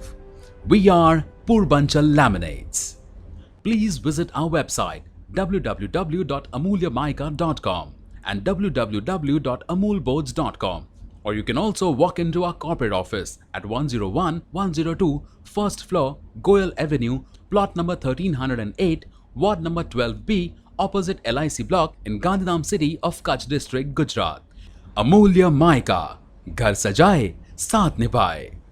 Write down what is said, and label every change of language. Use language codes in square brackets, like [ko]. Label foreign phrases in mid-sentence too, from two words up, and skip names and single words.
[en] We are Purbanchal Laminates. Please visit our website www.amulyamaika.com and www.amulboards.com, or you can also walk into our corporate office at 101-102 First Floor, Goyal Avenue, plot number 1308, Ward number 12B, opposite LIC block in Gandhidham city of Kutch district, Gujarat. [hi] Amulya Maika, Ghar Sajaye, Saath Nibaye.